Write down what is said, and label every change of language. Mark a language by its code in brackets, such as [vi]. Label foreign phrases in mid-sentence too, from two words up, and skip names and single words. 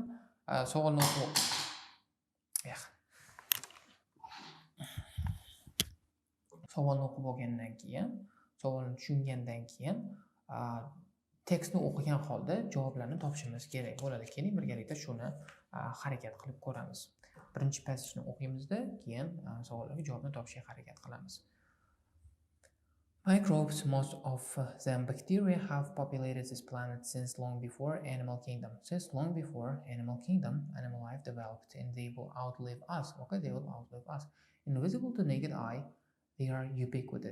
[uz] Savolni o'qib olgandan keyin, savolni tushungandan keyin tekstni o'qigan holda javoblarni topishimiz kerak bo'ladi. Keling birgalikda shuni harakat qilib ko'ramiz. Birinchi passageni o'qiymiz-da, keyin savollarga javobni topishga harakat qilamiz. [en] Microbes, most of them bacteria, have populated this planet since long before animal kingdom. Since long before animal kingdom, animal life developed and they will outlive us. Okay, they will outlive us. Invisible to naked eye, they are ubiquitous.